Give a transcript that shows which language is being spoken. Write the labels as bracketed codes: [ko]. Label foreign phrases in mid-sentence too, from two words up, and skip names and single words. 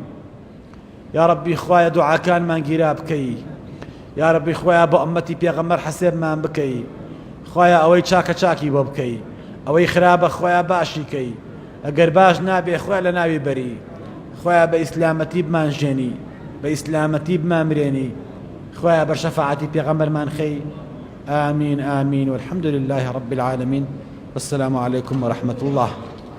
[ar] یا ڕەبی [ckb] خوایا دوعاکانمان گیرا بکەی، [ar] یا ڕەبی [ckb] خوایا بۆ ئومەتی پێغەمبەر حەسێبمان بکەی، خوایا ئەوەی چاکە چاکی بۆ بکەی، ئەوەی خراپە خوایا باشی کەی، ئەگەر باش نابێ خوایا لە ناوی بەری، خوایا بە ئیسلامەتی بمان ژێنی، بە ئیسلامەتی بمامرێنی، خوایا بەر شەفاعەتی پێغەمبەرمان خەی. [ar] آمین آمین والحمد لله رب العالمين والسلام عليكم ورحمة الله.